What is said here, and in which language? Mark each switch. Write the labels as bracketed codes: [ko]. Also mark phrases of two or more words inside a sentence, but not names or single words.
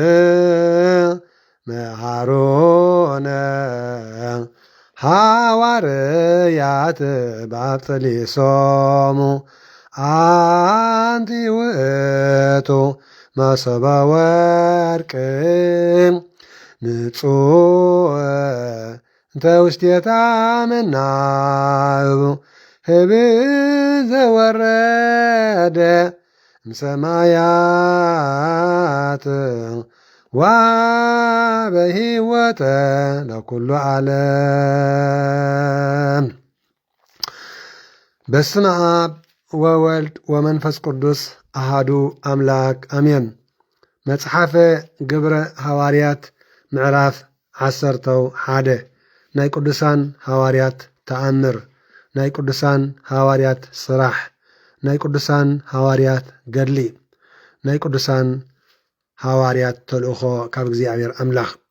[gez] መሃሮነ ሃዋርያት ባጥሊሶሙ አንቲ ውእቱ መሶበ ወርቅ ንጹሕ እንተ ውስቴታ መናብብ ህብእ ዘወረደ እምሰማያት ወበሂወተ ለኩሉ ዓለም። በስመ አብ ወወልድ ወመንፈስ ቅዱስ አሃዱ አምላክ አሜን። [ti] መጽሓፈ ግብረ ሐዋርያት ምዕራፍ 11 ናይ ቅዱሳን ሐዋርያት ተኣምር፣ ናይ ቅዱሳን ሐዋርያት ስራሕ፣ ናይ ቅዱሳን ሐዋርያት ገድሊ፣ ናይ ቅዱሳን ሐዋርያት ተልእኾ ካብ እግዚአብሔር አምላኽ።